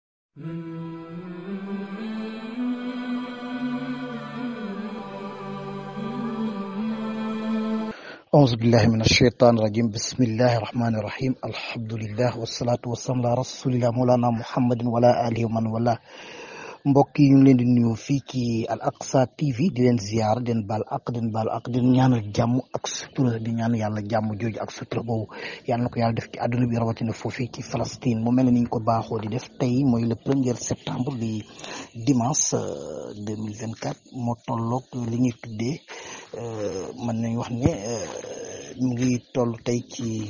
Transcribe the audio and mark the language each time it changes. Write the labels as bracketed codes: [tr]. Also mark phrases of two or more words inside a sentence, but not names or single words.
[ar] أعوذ بالله من الشيطان الرجيم بسم الله الرحمن الرحيم الحمد لله والصلاة والسلام على رسول الله مولانا محمد وعلى آله ومن والاه [wo] mbokk yi ñu leen di nuyu fii ci Al Aqsa TV di leen ziar di leen baal ak di ñaanal jàmm ak sutura di ñaan yàlla jàmm jooju ak sutura boobu yàlla na ko yàlla def ci àdduna bi rawatina foofii ci Palestine mu mel ne ni ñu ko baaxoo di def tey mooy [fr] le 1er septembre [wo] di dimanche 2024 moo tolloog li ñuy tuddee mën nañu wax ne mu ngi toll tey ci